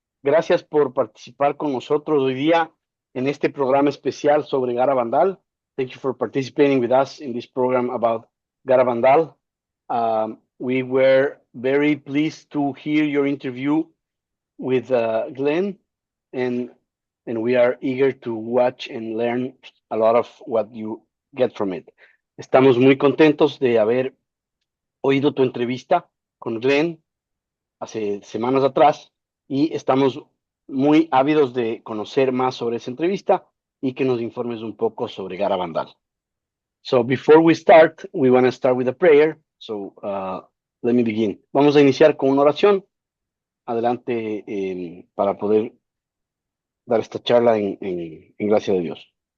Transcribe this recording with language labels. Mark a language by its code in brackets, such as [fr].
[es] Gracias por participar con nosotros hoy día en este programa especial sobre Garabandal. [en] Thank you for participating with us in this program about Garabandal. We were very pleased to hear your interview with Glenn, and we are eager to watch and learn a lot of what you get from it. [es] Estamos muy contentos de haber oído tu entrevista con Glenn hace semanas atrás y estamos muy ávidos de conocer más sobre esa entrevista y que nos informes un poco sobre Garabandal. [en] So before we start, we want to start with a prayer. So let me begin. [es] Vamos a iniciar con una oración. Adelante para poder dar esta charla en gracia de Dios.